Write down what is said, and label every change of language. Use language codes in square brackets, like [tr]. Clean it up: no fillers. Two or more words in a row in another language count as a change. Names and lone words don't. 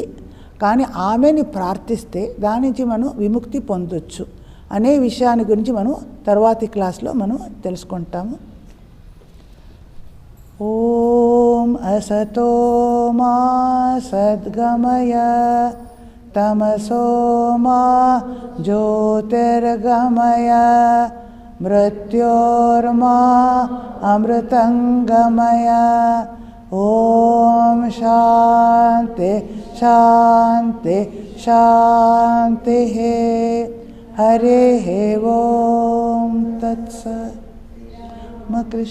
[te] కానీ ఆమెని ప్రార్థిస్తే దాని నుంచి మనం విముక్తి పొందొచ్చు అనే విషయాన్ని గురించి మనం తర్వాతి క్లాస్లో మనం తెలుసుకుంటాము. [sa] ఓం అసతో మా సద్గమయ తమసో మా జ్యోతిర్గమయ मृत्योर्मा अमृतंगमय। ओम शांति शांति शांति। हरे ओम तत्सत्।